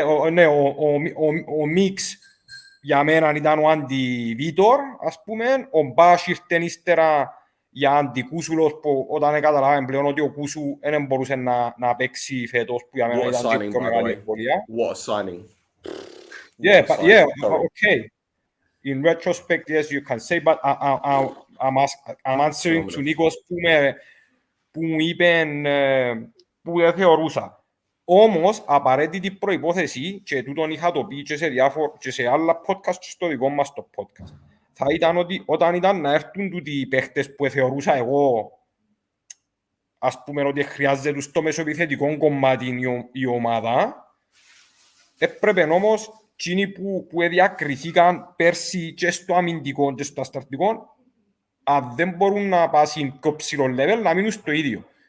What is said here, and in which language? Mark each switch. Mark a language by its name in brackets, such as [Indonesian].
[Greek] Ναι, ο Μίξ για μένα ήταν ο αντι-Βίτορ, ας πούμε. Ο Μπάς ήρθε ύστερα για αντι-Κούσουλος που όταν καταλάβαμε πλέον ότι ο Κούσου δεν μπορούσε να παίξει φέτος που για μένα ήταν και πιο μεγάλη ευκολία. [English] What a signing. Yeah, okay. In retrospect, yes, you can say, but I'm answering to Nicos [Greek] που μου είπε που δεν θεωρούσα. Όμως, απαραίτητη προϋπόθεση, και τούτον είχα το πει και σε άλλα podcast και στο δικό μας το podcast, θα ήταν ότι όταν ήταν να έρθουν τούτοι οι παίχτες που θεωρούσα εγώ, ας πούμε ότι χρειάζεται στο μεσοεπιθετικό κομμάτι η ομάδα, έπρεπε όμως εκείνοι που διακριθήκαν πέρσι και στο αμυντικό και στο ασταρτικό, αν δεν μπορούν να πάσουν πιο ψηλό level, να μείνουν στο ίδιο.